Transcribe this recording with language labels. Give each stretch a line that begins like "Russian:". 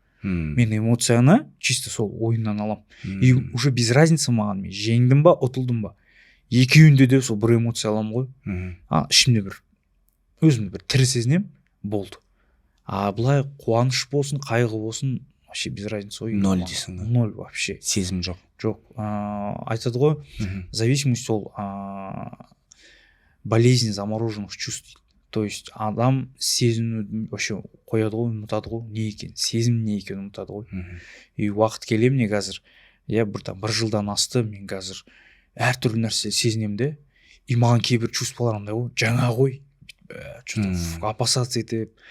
Kazakh: Мен эмоцияны чисто сол ойыннан алам.
Russian: И уже без разницы
Kazakh: маған, мен жеңдім ба, ұтылдым ба. Екеуінде де сол бір эмоция алам ғой. Ішімде бір, өзімді бір тірі сезінем, болды. Былай қуаныш болсын, қайғы болсын,
Russian: вообще без разницы.
Kazakh: Ноль дейсің.
Russian: Ноль вообще.
Kazakh: Сезім жоқ. Жоқ. Айтады ғой,
Russian: зависимость ол болезнь замороженных чувств.
Kazakh: То есть адам сезімді вообще қояды ғой, ұмытады ғой, не екен, сезім не екен ұмытады ғой. И уақыт келе мне қазір, бір жылдан асты, мен қазір әртүрлі нәрсе сезінем де, и маған кейбір чувстволар андай ғой, жаңа ғой,
Russian: что-то опасаться
Kazakh: етіп.